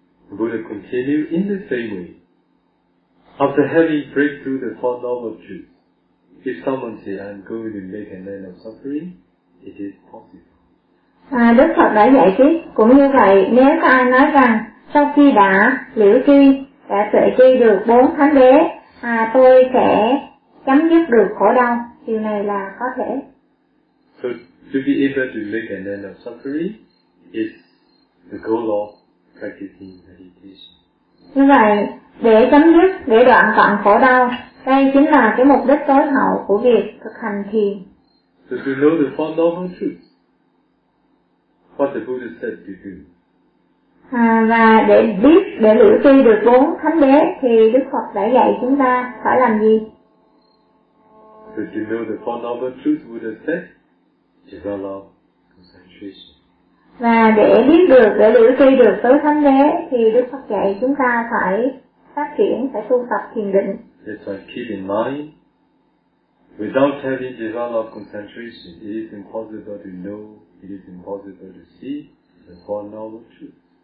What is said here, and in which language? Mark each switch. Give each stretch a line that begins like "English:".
English: The Buddha continued in the same way. After having breakthrough the Four Noble Truths, if someone says, I'm going to make an end of suffering, it is possible.
Vietnamese: Đức Phật đã dạy chứ. Cũng như vậy, nếu có ai nói rằng, sau khi đã liễu tri, đã tuệ tri được bốn thánh đế, tôi sẽ chấm dứt được khổ đau, điều này là có thể.
English: So, to be able to make an end of suffering is the goal of practicing meditation.
Vietnamese: Như vậy, để chấm dứt, để đoạn tận khổ đau, đây chính là cái mục đích tối hậu của việc thực hành thiền.
English: So to know the Four Noble Truths, what the Buddha said to do.
Vietnamese: Và để biết, để liễu tri được bốn thánh đế, thì Đức Phật đã dạy chúng ta phải làm gì?
English: So to know the Four Noble Truths, Buddha said, develop concentration.
Vietnamese: Và để biết được, để liễu tri được tứ thánh đế thì Đức Phật dạy chúng ta phải phát triển, phải tu tập thiền định.
English: That's why keep in mind, without having developed concentration, it is impossible to know, it is impossible to see the Four Noble Truths.